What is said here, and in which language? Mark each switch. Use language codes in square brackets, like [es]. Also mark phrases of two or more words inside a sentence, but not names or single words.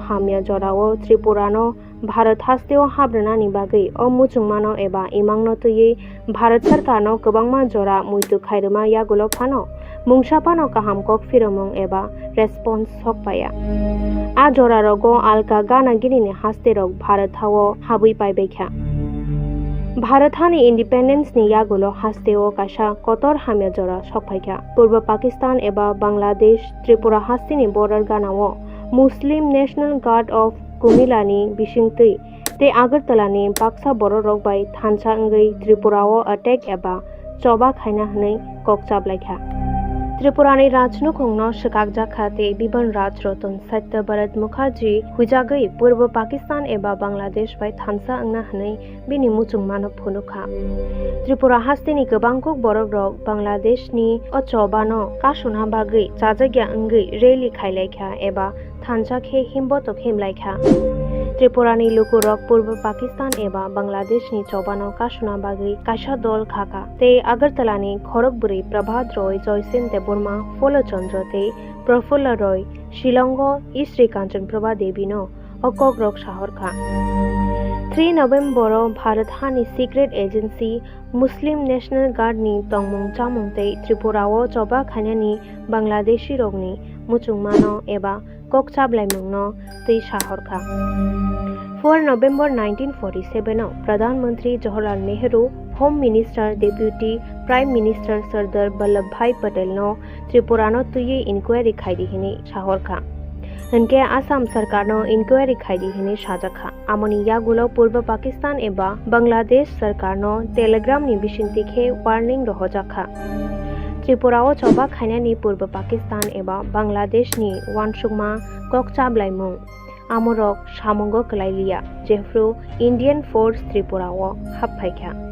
[trp] हामिया जराओ त्रिपुरानो भारत हास्तेओ हाब्रनानि बागै अ मुचुंमानो एबा इमांनो तयै भारत सरकारनो गोबांमा जरा मुइतु खायरमा यागुलो फानो मुंसापानो काहाम कक फिरमों एबा रेस्पॉन्स सकपाया आ जरा रगो आलका गानागिरिनि हास्ते रग भारत हावो हाबै पाइबैखा भारत हानि इंडिपेंडेंस नि यागुलो हास्तेओ काशा कतर हामिया जरा सकपाइखा पूर्व पाकिस्तान एबा बांलादेश त्रिपुरा हास्तिनि बॉर्डर गानाओ मुस्लिम नेशनल गार्ड ऑफ कुमिलानि बिसिंतै ते आगरतलानि बाक्सा बर' रकबाय थानसा अंगै त्रिपुराओ अटैक एबा चबा खायना हनै ककचाबलायखा त्रिपुरानि राजनुखुंनो शिकाक जाखाते बिबन राज रतन सत्य भरत मुखर्जी हुजागै पूर्व पाकिस्तान एबा बांलादेश बाय थानसा अंगना हनै बिनि मुचुंमानो फुनुखा त्रिपुरा हास्तिनि गोबांकुक बरफ रक बांलादेशनि अचबानो कासुना बागै जाजाग्या अंगै रेली खायलायखा एबा थानसा खे हिम्बतो खेमलायखा त्रिपुरानि लुकुरक पूर्व पाकिस्तान एबा बांलादेशनि चबानो कासुना बागै काशा दल खाका ते आगरतलानि खरगबुरी प्रभात रॉय जयसेन देबबर्मा फलचंद्र ते प्रफुल्ल रॉय शिलंगो इश्री कांचन प्रभा देवीनो अकग्रक साहरखा 3 November भारत हानि [en] secret agency [trp] मुस्लिम नेशनल गार्ड नि तंगमुं चामुंते त्रिपुराओ चबा खायनानि बांलादेशी रगनि मुचुंमानो एबा ककचाबलायमुंनो तै साहरखा 4 November 1947 प्रधानमंत्री जवाहरलाल नेहरू [en] home minister deputy prime minister [trp] सरदार वल्लभ भाई पटेल नो त्रिपुरानो तुये इंक्वायरी खायदिहिनि साहरखा उनके आसाम सरकार नो इंक्वायरी खायदिहिनि साजाखा आमनि यागुलो पूर्व पाकिस्तान एबा बांलादेश सरकार नो टेलीग्राम नि बिसिंतिखे वार्निंग रहजाखा त्रिपुराओ चबा खायनानि पूर्व पाकिस्तान एबा बांलादेशनि वानसुकमा ककचाबलायमुं आमरक सामंगो कलाइलिया जेफ्रु [en] Indian force [trp] त्रिपुराओ हाबफायखा